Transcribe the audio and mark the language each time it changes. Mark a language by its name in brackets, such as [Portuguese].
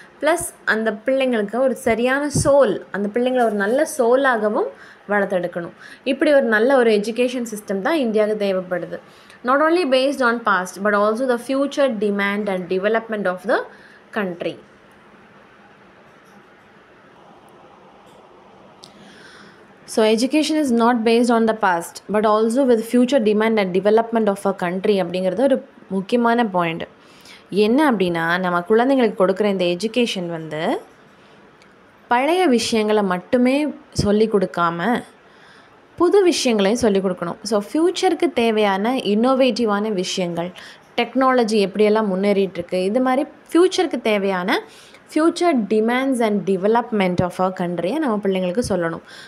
[Tamil] Plus அந்த பிள்ளைங்களுக்கு ஒரு சரியான சோல், அந்த பிள்ளைங்களை ஒரு நல்ல சோலாகவும் வளர்த்தெடுக்கணும். இப்படி ஒரு நல்ல ஒரு எஜுகேஷன் சிஸ்டம் தான் இந்தியாவுக்கு தேவைப்படுது. [English] Not only based on past but also the future demand and development of the country. So education is not based on the past but also with future demand and development of a country [Tamil] அப்படிங்கிறது ஒரு முக்கியமான point. என்ன அப்படின்னா, நம்ம குழந்தைங்களுக்கு கொடுக்குற இந்த education வந்து பழைய விஷயங்களை மட்டுமே சொல்லி கொடுக்காம புது விஷயங்களையும் சொல்லிக் கொடுக்கணும். ஸோ ஃப்யூச்சருக்கு தேவையான இன்னோவேட்டிவான விஷயங்கள், டெக்னாலஜி எப்படியெல்லாம் முன்னேறிட்டுருக்கு, இது மாதிரி ஃப்யூச்சருக்கு தேவையான future demands and development of a கண்ட்ரியை நம்ம பிள்ளைங்களுக்கு சொல்லணும்.